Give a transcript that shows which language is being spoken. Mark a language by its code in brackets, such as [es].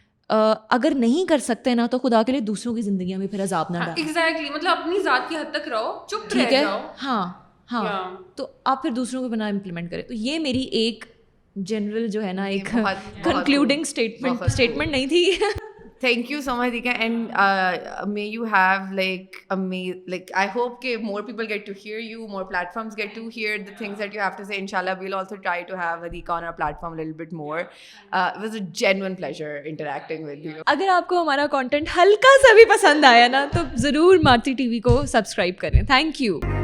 [ur] اگر نہیں کر سکتے نا تو خدا کے لیے دوسروں کی زندگیوں میں پھر عذاب نہ ڈالیں. ایگزیکٹلی, مطلب اپنی ذات کی حد تک رہو, چپ ٹھیک رہ ہے, جاؤ. ہاں, تو آپ پھر دوسروں کو بنا امپلیمنٹ کریں. تو یہ میری ایک جنرل جو ہے نا ایک کنکلوڈنگ اسٹیٹمنٹ نہیں تھی. [en] Thank you so much, Dika, and may you have like I hope that more people get to hear you, more platforms get to hear the things that you have to say. Inshallah, we'll also try to have Dika on our platform a little bit more. It was a genuine pleasure interacting with you. [ur] اگر آپ کو ہمارا content ہلکا سا بھی پسند آیا نا تو ضرور مارتی ٹی وی کو سبسکرائب کریں. [en] Thank you.